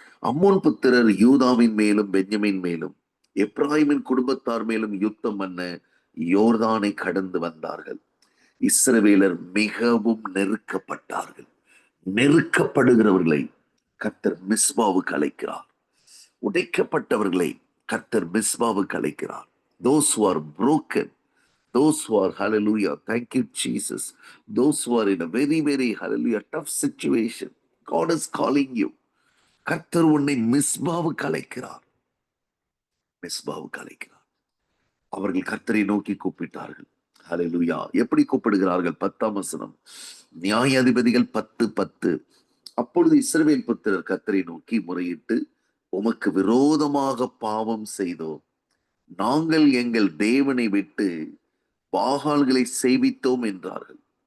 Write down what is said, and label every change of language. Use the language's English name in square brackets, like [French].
[Tamil] அம்மோன் புத்திரர் யூதாவின் மேலும் பென்யமின் மேலும் எப்ராயிமின் குடும்பத்தார் மேலும் யுத்தம் பண்ண யோர்தானை கடந்து வந்தார்கள். இஸ்ரவேலர் மிகவும் நெருக்கப்பட்டார்கள். நெருக்கப்படுகிறவர்களை கர்த்தர் மிஸ்பாவுக்கு அழைக்கிறார். உடைக்கப்பட்டவர்களை கர்த்தர் மிஸ்பாவுக்கு அழைக்கிறார். [English] Those who are broken, those who are hallelujah, thank you Jesus, those who are in a very very hallelujah tough situation, God is calling you. [Tamil] கர்த்தர் உன்னை மிஸ்பாவுக்கு அழைக்கிறார். மிஸ்பாவுக்கு அழைக்கிறார். அவர்கள் கர்த்தரை நோக்கி கூப்பிட்டார்கள். ஹalleluya. எப்படி கூப்பிடுகிறார்கள்? 10 வசனம், நியாயாதிபதிகள் 10:10. அப்பொழுது இஸ்ரவேல் புத்திரர் கர்த்தரை நோக்கி முறையிட்டு, உமக்கு விரோதமாக பாவம் செய்தோம், நாங்கள் எங்கள் தேவனை விட்டு பாகால்களை சேவித்தோம் என்றார்கள்.